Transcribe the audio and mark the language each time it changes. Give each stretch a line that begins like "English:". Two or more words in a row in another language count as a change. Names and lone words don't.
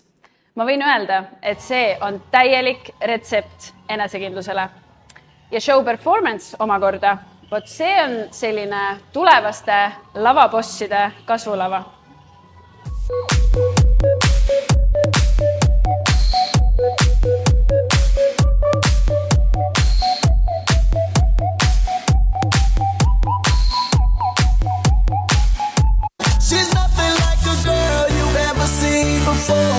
Estonian: Ma võin öelda, et see on täielik retsept enesekindlusele. Ja
English: show performance
Estonian: omakorda, vot see on selline tulevaste lavabosside kasvulava.
English: She's nothing like a girl you've ever seen before.